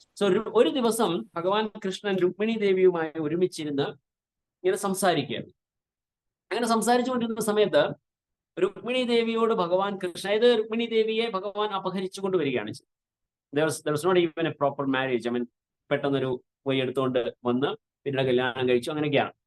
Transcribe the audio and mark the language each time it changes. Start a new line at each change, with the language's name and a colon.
Malayalam: So ഒരു ദിവസം ഭഗവാൻ കൃഷ്ണൻ രുക്മിണി ദേവിയുമായി ഒരുമിച്ചിരുന്ന് ഇങ്ങനെ സംസാരിക്കുകയാണ്. അങ്ങനെ സംസാരിച്ചുകൊണ്ടിരുന്ന സമയത്ത് രുക്മിണി ദേവിയോട് ഭഗവാൻ കൃഷ്ണ, അതായത് രുക്മിണി ദേവിയെ ഭഗവാൻ അപഹരിച്ചു കൊണ്ടുവരികയാണ്.
English: there was not even a proper marriage.
Malayalam: I mean, പെട്ടെന്നൊരു പോയി എടുത്തുകൊണ്ട് വന്ന് പിന്നീട് കല്യാണം കഴിച്ചു, അങ്ങനെയൊക്കെയാണ്.